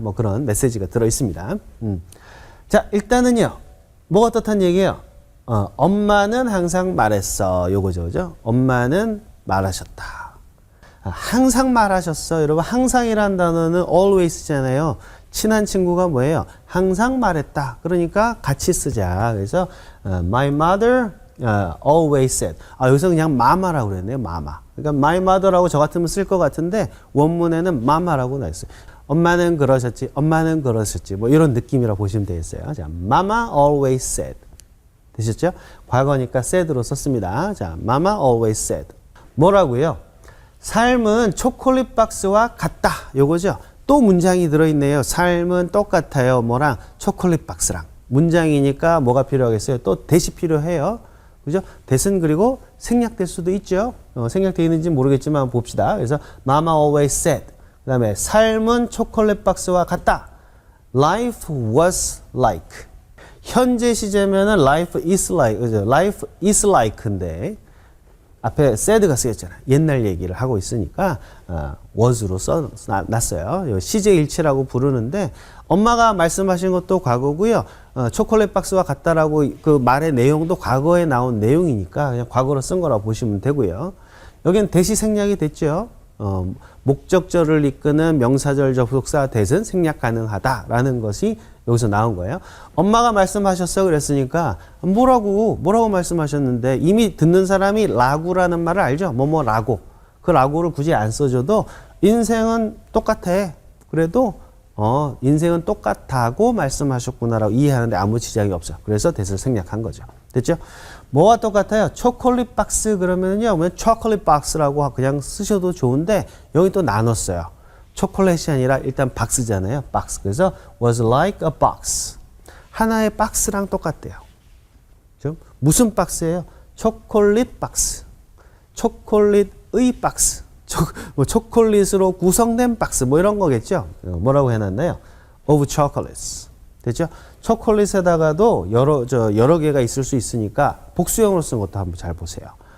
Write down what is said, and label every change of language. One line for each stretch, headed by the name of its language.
Korean: 뭐 그런 메시지가 들어 있습니다. 자, 일단은요, 뭐가 어떻단 얘기예요? 엄마는 항상 말했어. 요거죠, 그죠? 엄마는 말하셨다. 항상 말하셨어. 여러분, 항상이란 단어는 always잖아요. 친한 친구가 뭐예요? 항상 말했다. 그러니까 같이 쓰자. 그래서
English: my mother always said.
Korean: 여기서 그냥 mama라고 그랬네요. mama. 그러니까 my mother라고 저 같으면 쓸 것 같은데 원문에는 mama라고 나 있어요. 엄마는 그러셨지. 뭐 이런 느낌이라고 보시면 되겠어요.
English: 자, mama always said.
Korean: 되셨죠? 과거니까 said로 썼습니다.
English: 자, mama always said.
Korean: 뭐라고요? 삶은 초콜릿 박스와 같다. 요거죠. 또 문장이 들어있네요. 삶은 똑같아요. 뭐랑? 초콜릿 박스랑. 문장이니까 뭐가 필요하겠어요? 또 that이 필요해요. 그죠? that은 그리고 생략될 수도 있죠. 생략되어 있는지 모르겠지만 봅시다. 그래서
English: Mama always said.
Korean: 그 다음에 삶은 초콜릿 박스와 같다.
English: Life was like.
Korean: 현재 시제면은
English: life is like.
Korean: 그죠?
English: Life is like
Korean: 인데 앞에 said가 쓰였잖아요. 옛날 얘기를 하고 있으니까 was로 써놨어요. 시제일치라고 부르는데 엄마가 말씀하신 것도 과거고요. 초콜릿 박스와 같다라고 그 말의 내용도 과거에 나온 내용이니까 그냥 과거로 쓴 거라고 보시면 되고요. 여기는 that이 생략이 됐죠. 목적절을 이끄는 명사절 접속사 that은 생략 가능하다라는 것이 여기서 나온 거예요. 엄마가 말씀하셨어 그랬으니까 뭐라고 말씀하셨는데 이미 듣는 사람이 라구라는 말을 알죠. 뭐라고. 그 라구를 굳이 안 써줘도 인생은 똑같아. 그래도 인생은 똑같다고 말씀하셨구나라고 이해하는데 아무 지장이 없어. 그래서 that을 생략한 거죠. 됐죠? 뭐와 똑같아요? 초콜릿 박스 그러면요. 초콜릿 박스라고 그냥 쓰셔도 좋은데 여기 또 나눴어요. 초콜릿이 아니라 일단 박스잖아요. 박스. 그래서
English: was like a box.
Korean: 하나의 박스랑 똑같대요. 그렇죠? 무슨 박스예요? 초콜릿 박스. 초콜릿의 박스. 초콜릿으로 구성된 박스 뭐 이런 거겠죠. 뭐라고 해놨나요?
English: of chocolates.
Korean: 됐죠? 초콜릿에다가도 여러 개가 있을 수 있으니까 복수형으로 쓴 것도 한번 잘 보세요.